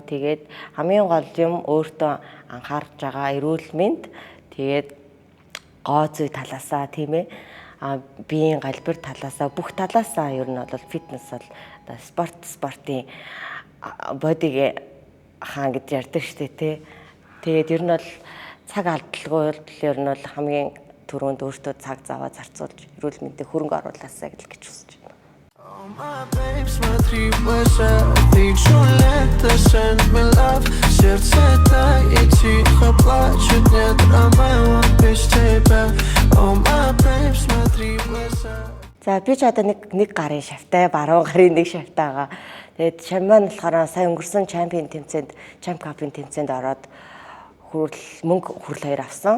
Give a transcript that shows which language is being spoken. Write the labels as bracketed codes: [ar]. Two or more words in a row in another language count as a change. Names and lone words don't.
[mn] Тэгээд хамгийн гол юм өөртөө анхаарч байгаа эрүүл мэнд тэгээд гоо зүй талаасаа тийм ээ биеийн галбир талаасаа бүх талаасаа ер нь бол фитнес бол спортын бодиг хаан гэж ярьдаг шүү дээ тий. Тэгээд ер нь бол цаг алдалгүй ер нь бол хамгийн төрөнд өөртөө цаг заваа зарцуулж эрүүл мэндэд хөрөнгө оруулаасаа гэж хүсэж байна. [en] Oh my babe, [ru] смотри в глаза, ты Джульетта, [en] send me love. [ru] Сердце тает, тихо плачет, нет Ромео без тебя. [en] Oh my babe, [ru] смотри в глаза. [mn] За би ч одоо нэг гарын шавтай, баруун гарын нэг шавтайгаа. Тэгээд шам маань болохоор сая өнгөрсөн чемпион тэмцээнд, чемп капын тэмцээнд ороод мөнгө хүрэл 2 авсан.